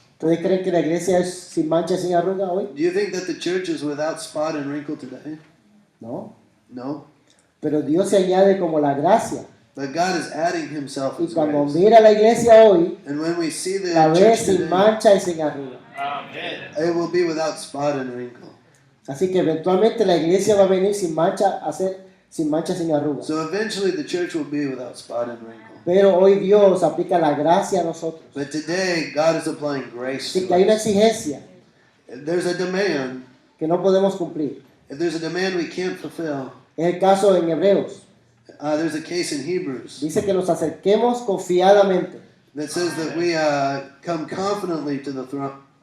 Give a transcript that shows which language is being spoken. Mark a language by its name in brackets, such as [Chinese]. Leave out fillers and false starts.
[Spanish] ¿Ustedes creen que la iglesia es sin mancha y sin arruga hoy? [English] Do you think that the church is without spot and wrinkle today? [Spanish] No. [English] No. [Spanish] Pero Dios se añade como la gracia. [English] But God is adding himself [Spanish] Y [English] as [Spanish] cuando [English] grace. [Spanish] mira la iglesia hoy, [English] And when we see the [Spanish] la ve [English] church [Spanish] sin [English] today, [Spanish] mancha y sin arruga. [English] it will be without spot and wrinkle. [Spanish] Así que eventualmente la iglesia va a venir sin mancha, a ser sin mancha, sin arruga. [English] So eventually the church will be without spot and wrinkle. [Spanish] Pero hoy Dios aplica la gracia a nosotros. [English] But today God is applying grace [Spanish] Así [English] to [Spanish] que hay una [English] us. [Spanish] exigencia [English] There's a demand. [Spanish] que no podemos cumplir. [English] If there's a demand we can't fulfill, [Spanish] Es el caso en Hebreos. [English] there's a case in Hebrews [Spanish] Dice que nos acerquemos confiadamente [English] that says that we come confidently to the throne.